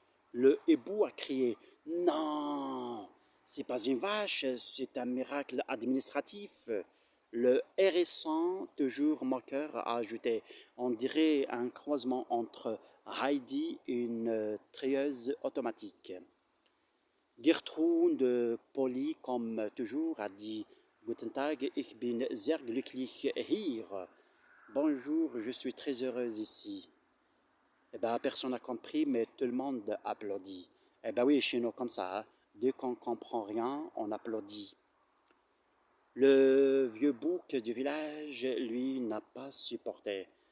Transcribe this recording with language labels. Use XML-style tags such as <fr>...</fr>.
<fr>Le hibou a crié: Non, c'est pas une vache, c'est un miracle administratif. Le hérisson, toujours moqueur, a ajouté: On dirait un croisement entre Heidi et une trieuse automatique. Gertrude, polie comme toujours, a dit:</fr> <de>Guten Tag, ich bin sehr glücklich hier.</de> <fr>Bonjour, je suis très heureuse ici. Eh ben, personne n'a compris, mais tout le monde applaudit. Eh ben oui, chez nous, comme ça, hein. Dès qu'on ne comprend rien, on applaudit. Le vieux bouc du village, lui, n'a pas supporté.</fr>